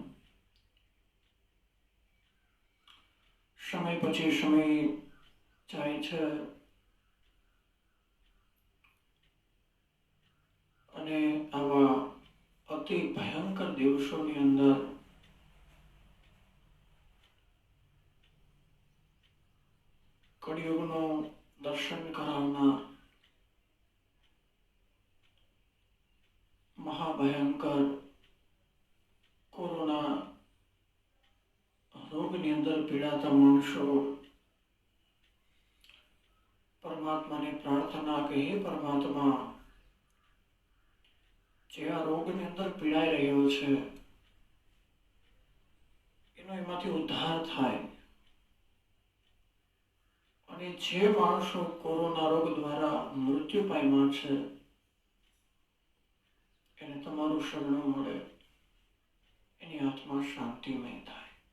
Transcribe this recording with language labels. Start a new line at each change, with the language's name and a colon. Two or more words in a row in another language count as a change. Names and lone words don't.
Gujarati: સમય પછી સમય જાય છે અને આવા અતિ ભયંકર દિવસોની અંદર કળિયુગનું દર્શન કરાવનાર મહાભયંકર કોરોના રોગ રોગની અંદર પીડાતા માણસો પરમાત્માને પ્રાર્થના કે હે પરમાત્મા, જે આ રોગની અંદર પીડાઈ રહ્યો છે એનો એમાંથી ઉદ્ધાર થાય, અને જે માણસો કોરોના રોગ દ્વારા મૃત્યુ પામ્યા છે એને તમારું શરણું મળે, એની આત્મા શાંતિમય થાય.